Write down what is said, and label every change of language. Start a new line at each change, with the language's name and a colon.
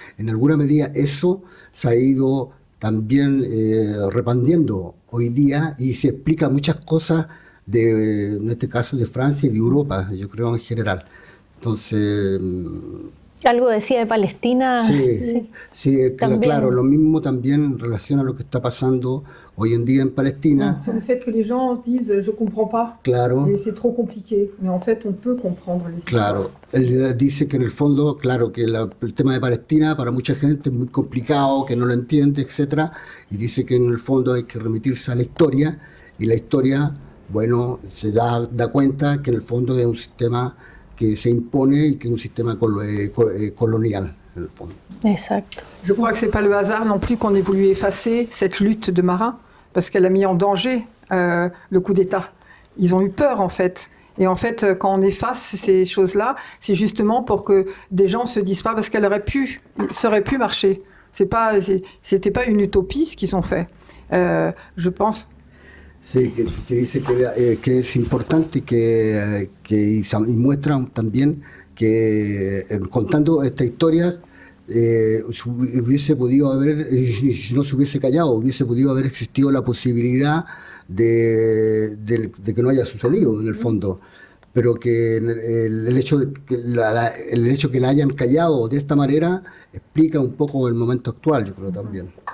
Spanish: En alguna medida eso se ha ido también repandiendo hoy día y se explica muchas cosas en este caso de Francia y de Europa, yo creo en general. Entonces... Algo decía de Palestina. Sí, claro, lo mismo también en relación a lo que está pasando hoy en día en Palestina.
French: Sur le fait que les gens disent je comprends pas.
Spanish: Claro.
French: Et c'est trop compliqué, mais en fait on peut comprendre les
Spanish: Claro, él dice que en el fondo, claro, que el tema de Palestina para mucha gente es muy complicado, que no lo entiende, etcétera, y dice que en el fondo hay que remitirse a la historia, y la historia, bueno, se da cuenta que en el fondo es un sistema que se impone y que es un sistema colonial, en el fondo. Exacto.
French: Je crois que c'est pas le hasard non plus qu'on ait voulu effacer cette lutte de marins, parce qu'elle a mis en danger le coup d'État. Ils ont eu peur en fait. Et en fait, quand on efface ces choses-là, c'est justement pour que des gens se disent pas, parce ça aurait pu marcher. C'était pas une utopie ce qu'ils ont fait. Je pense.
Spanish: Sí, que dice que es importante y muestran también que contando esta historia hubiese podido haber, si no se hubiese callado, hubiese podido haber existido la posibilidad de que no haya sucedido en el fondo, pero que el hecho que la hayan callado de esta manera explica un poco el momento actual, yo creo también.